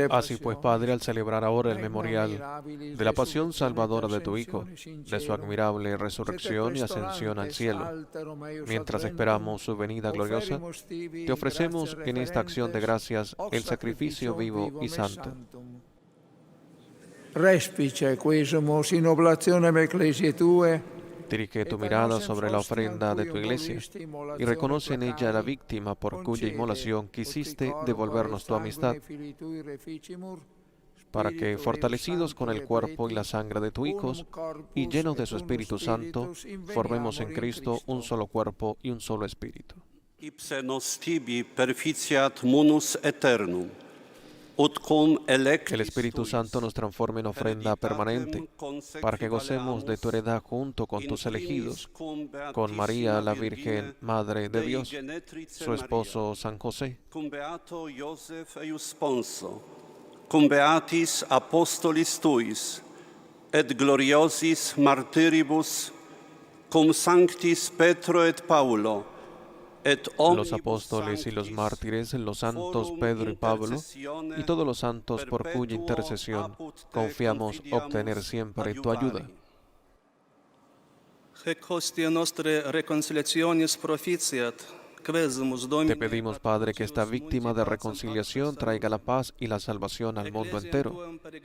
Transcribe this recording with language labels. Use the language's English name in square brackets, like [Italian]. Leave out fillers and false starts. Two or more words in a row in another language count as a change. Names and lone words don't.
[Spanish] Así pues, Padre, al celebrar ahora el memorial de la pasión salvadora de tu Hijo, de su admirable resurrección y ascensión al cielo, mientras esperamos su venida gloriosa, te ofrecemos en esta acción de gracias el sacrificio vivo y santo. [Latin] Respice quisumus in oblationem ecclesiae Tue. [Spanish] Dirige tu mirada sobre la ofrenda de tu iglesia y reconoce en ella la víctima por cuya inmolación quisiste devolvernos tu amistad, para que, fortalecidos con el cuerpo y la sangre de tu Hijo y llenos de su Espíritu Santo, formemos en Cristo un solo cuerpo y un solo espíritu. [Latin] Ipse nos tibi perficiat munus eternum. [Spanish] Que el Espíritu Santo nos transforme en ofrenda permanente, para que gocemos de tu heredad junto con tus elegidos, con María, la Virgen, Madre de Dios, su esposo San José, [Latin] Cum beato Iosef eius sponso, cum beatis apostolis tuis, et gloriosis martyribus, cum sanctis Petro et Paulo, [Spanish] los apóstoles y los mártires, los santos Pedro y Pablo, y todos los santos por cuya intercesión confiamos obtener siempre tu ayuda. Te pedimos, Padre, que esta víctima de reconciliación traiga la paz y la salvación al mundo entero.